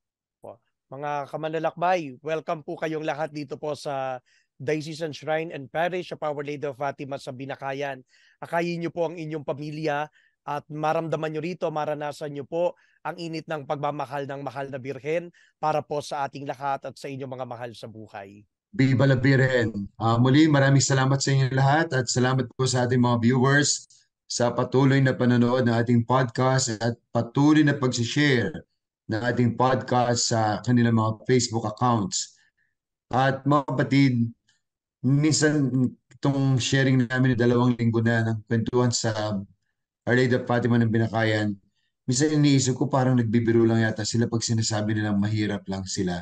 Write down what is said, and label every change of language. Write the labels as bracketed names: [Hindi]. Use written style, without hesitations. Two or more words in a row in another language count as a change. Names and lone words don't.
[Filipino] Mga kamanlalakbay, welcome po kayong lahat dito po sa Diocesan Shrine and Parish of Our Lady of Fatima sa Binakayan. Akayin niyo po ang inyong pamilya at maramdaman niyo rito, maranasan niyo po ang init ng pagmamahal ng Mahal na Birhen para po sa ating lahat at sa inyong mga mahal sa buhay. [Spanish] Viva la Virgen! [Filipino] Muli, maraming salamat sa inyo lahat at salamat po sa ating mga viewers sa patuloy na panonood ng ating podcast at patuloy na pag-share ng ating podcast sa kanilang mga Facebook accounts. At mga kapatid, minsan itong sharing namin na 2 linggo na ng kwentuhan sa Our Lady of Fatima ng Binakayan, minsan iniisip ko parang nagbibiro lang yata sila pag sinasabi nilang mahirap lang sila.